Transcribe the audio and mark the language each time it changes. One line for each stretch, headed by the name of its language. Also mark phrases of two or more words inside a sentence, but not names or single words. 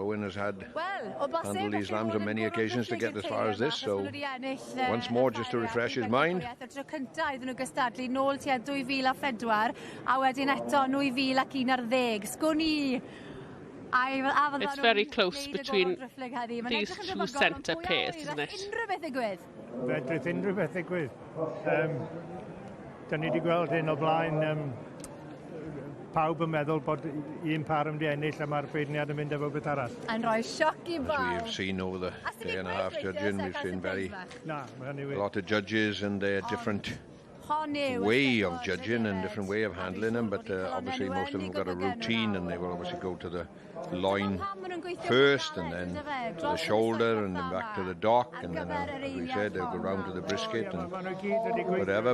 English: Owen has handled these lambs on many occasions to get as far as this, so once more, just to refresh his mind. It's very close between these two centre pairs, isn't it?
Welsh: Fedrith unrhyw beth ddigwydd. Da ni wedi gweld hyn o blaen, pawb yn meddwl bod un par yn mynd i ennill a mae'r beirniad yn mynd efo beth arall. Yn rhoi sioc I bawb.
English: As we've seen over the day and a half judging, we've seen a lot of judges and their different way of judging and different way of handling them, but obviously most of them got a routine, and they will obviously go to the loin first and then to the shoulder and then back to the dock, and then as we said they'll go round to the brisket and whatever.